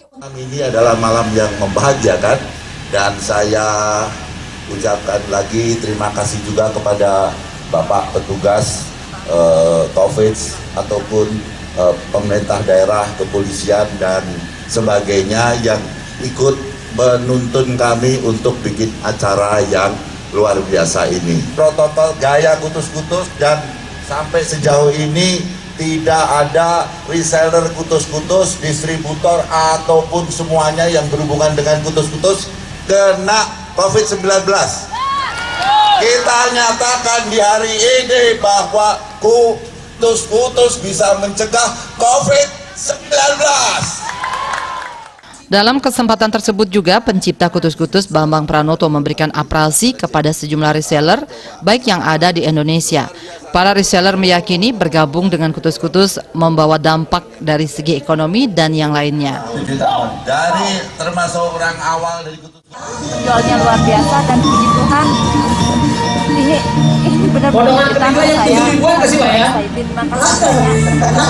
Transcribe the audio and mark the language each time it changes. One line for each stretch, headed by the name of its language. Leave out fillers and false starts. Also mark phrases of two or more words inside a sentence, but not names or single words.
Indonesian: Ini adalah malam yang membahagiakan dan saya ucapkan lagi terima kasih juga kepada Bapak petugas COVID ataupun pemerintah daerah, kepolisian dan sebagainya yang ikut menuntun kami untuk bikin acara yang luar biasa ini. Protokol gaya kutus-kutus dan sampai sejauh ini tidak ada reseller kutus-kutus, distributor ataupun semuanya yang berhubungan dengan kutus-kutus kena COVID-19. Kita nyatakan di hari ini bahwa kutus-kutus bisa mencegah COVID-19. Dalam kesempatan tersebut juga pencipta kutus-kutus Bambang Pranoto memberikan apresiasi kepada sejumlah reseller baik yang ada di Indonesia. Para reseller meyakini bergabung dengan kutus-kutus membawa dampak dari segi ekonomi dan yang lainnya. Dari termasuk orang awal dari kutus-kutus. Penjualnya luar biasa dan puji Tuhan ini benar-benar kita saya terima kasih banyak